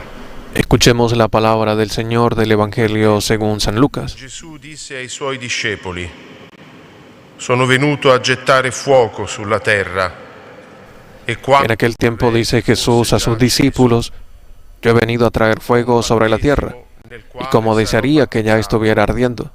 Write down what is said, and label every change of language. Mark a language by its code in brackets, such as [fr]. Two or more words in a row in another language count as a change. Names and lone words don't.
[es] Escuchemos la palabra del Señor del Evangelio según San Lucas. [it] Gesù disse ai suoi discepoli: Sono venuto a gettare fuoco sulla terra. E quando [es] En aquel tiempo dice Jesús a sus discípulos: Yo he venido a traer fuego sobre la tierra, y como desearía que ya estuviera ardiendo.